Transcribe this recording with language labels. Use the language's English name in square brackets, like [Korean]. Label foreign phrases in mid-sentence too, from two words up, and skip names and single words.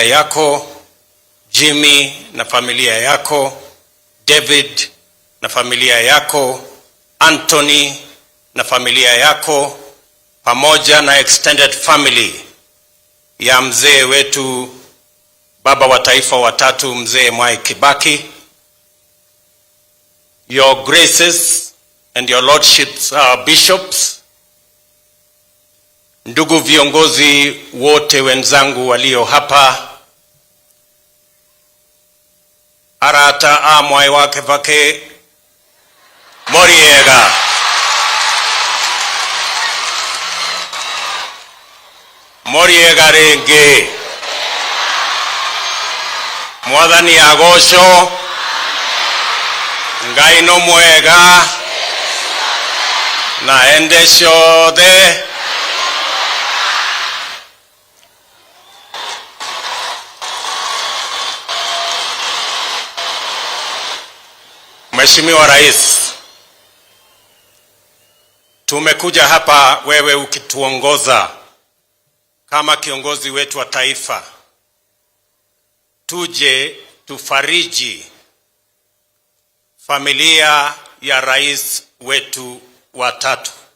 [Swahili] yako, Jimmy na familia yako, David na familia yako, Anthony na familia yako, pamoja na [English] extended family [Swahili] ya mzee wetu, baba wa taifa wa tatu, mzee Mwai Kibaki, [English] Your Graces and Your Lordships, bishops, [Swahili] ndugu viongozi wote wenzangu walio hapa, [Kikuyu] arata Mwai wa Kibaki Moriega, Moriega renge, Mwathani agocwo, Ngai no mwega, na ende ciothe. [Swahili] Mheshimiwa Rais, tumekuja hapa wewe ukituongoza kama kiongozi wetu wa taifa, tuje tufariji familia ya rais wetu wa tatu.